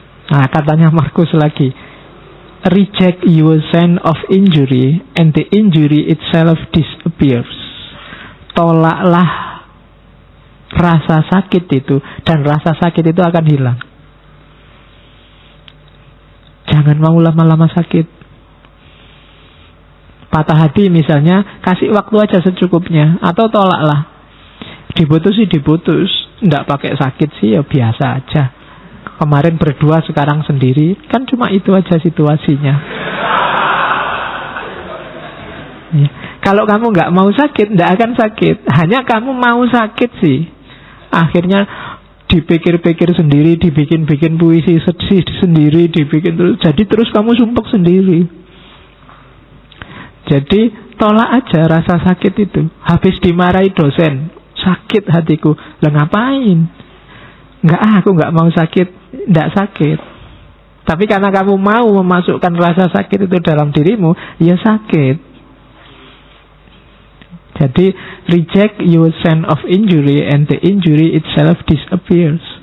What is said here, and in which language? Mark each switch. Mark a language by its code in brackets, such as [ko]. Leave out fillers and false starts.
[en] Nah, katanya Markus lagi, reject your sense of injury and the injury itself disappears. [id] Tolaklah rasa sakit itu, dan rasa sakit itu akan hilang. Jangan mau lama-lama sakit. Patah hati misalnya, kasih waktu aja secukupnya. Atau tolaklah. Diputus sih diputus, nggak pakai sakit sih ya biasa aja. Kemarin berdua, sekarang sendiri. Kan cuma itu aja situasinya ya. Kalau kamu nggak mau sakit, nggak akan sakit. Hanya kamu mau sakit sih. Akhirnya dipikir-pikir sendiri, dibikin-bikin puisi sedih sendiri, dibikin terus. Jadi terus kamu sumpek sendiri. Jadi tolak aja rasa sakit itu. Habis dimarahi dosen, sakit hatiku. Lah ngapain? Aku nggak mau sakit. Nggak sakit. Tapi karena kamu mau memasukkan rasa sakit itu dalam dirimu, ya sakit. [en] Jadi reject your sense of injury and the injury itself disappears.